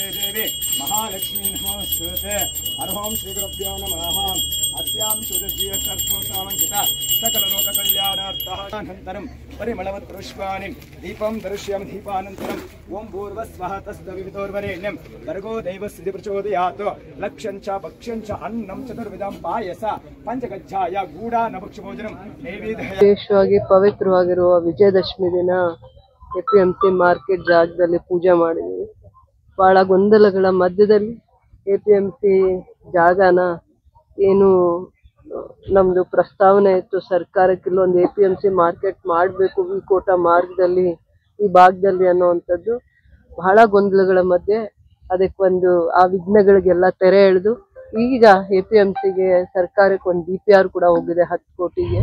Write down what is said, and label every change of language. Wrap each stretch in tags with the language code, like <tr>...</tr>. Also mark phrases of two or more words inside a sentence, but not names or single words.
<sa>देवी महालक्ष्मी नमोस्तुते हरिः श्रीगुरुभ्यो नमः अस्यां सुरजीव सर्वसामङ्किता सकललोककल्याणार्थः अनन्तरं परिमलवत् पुष्पाणि दीपं दर्शयामि दीपानन्तरं ओं भूर्भुवस्वः तत्सवितुर्वरेण्यं भर्गो देवस्य प्रचोदयात् लक्ष्यं च भक्ष्यं च अन्नं चतुर्विधं पायस पंचगच्छाय गूಢಾನ್ನಭಕ್ಷಭೋಜನಂ ನೈವೇದ್ಯ</sa> <kn>ವಿಶೇಷವಾಗಿ ಪವಿತ್ರವಾಗಿರುವ ವಿಜಯದಶಮಿ ದಿನ ಎಪಿಎಂಸಿ ಮಾರ್ಕೆಟ್ ಜಾಗದಲ್ಲಿ ಪೂಜೆ ಮಾಡಿದ್ದೀವಿ. ಬಹಳ ಗೊಂದಲಗಳ ಮಧ್ಯದಲ್ಲಿ ಎಪಿಎಂಸಿ ಜಾಗನ ಏನು ನಮ್ದು ಪ್ರಸ್ತಾವನೆ ಇತ್ತು ಸರ್ಕಾರಕ್ಕೆ ಇಲ್ಲೊಂದು ಎಪಿಎಂಸಿ ಮಾರ್ಕೆಟ್ ಮಾಡಬೇಕು ಈ ಕೋಟ ಮಾರ್ಗದಲ್ಲಿ ಈ ಭಾಗದಲ್ಲಿ ಅನ್ನುವಂಥದ್ದು ಬಹಳ ಗೊಂದಲಗಳ ಮಧ್ಯೆ ಅದಕ್ಕೊಂದು ಆ ವಿಘ್ನಗಳಿಗೆಲ್ಲ ತೆರೆ ಎಳೆದು ಈಗ ಎಪಿಎಂಸಿಗೆ ಸರ್ಕಾರಕ್ಕೆ ಒಂದು DPR ಕೂಡ ಹೋಗಿದೆ 10 ಕೋಟಿಗೆ.</kn>